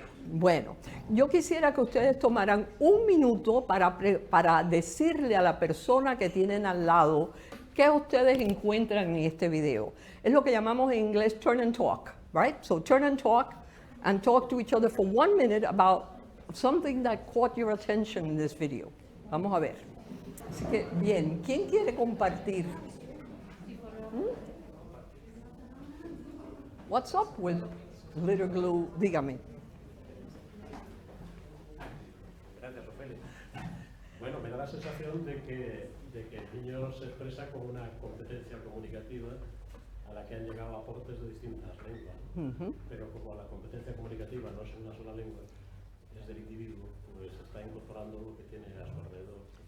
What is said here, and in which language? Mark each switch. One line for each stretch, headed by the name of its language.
Spanish: Bueno, yo quisiera que ustedes tomaran un minuto para decirle a la persona que tienen al lado qué ustedes encuentran en este video. Es lo que llamamos en inglés
English: turn and talk, right? So turn and talk to each other for 1 minute about something that caught your attention in this video.
Spanish: Vamos a ver. Así que, bien, ¿quién quiere compartir?
English: What's up with Glitter Glue?
Spanish: Dígame. Gracias, Ofelia. Bueno, me da la sensación de que el niño se expresa con una competencia comunicativa a la que han llegado aportes de distintas lenguas. Pero como la competencia comunicativa no es una sola lengua, es del individuo, pues está incorporando lo que tiene a su alrededor.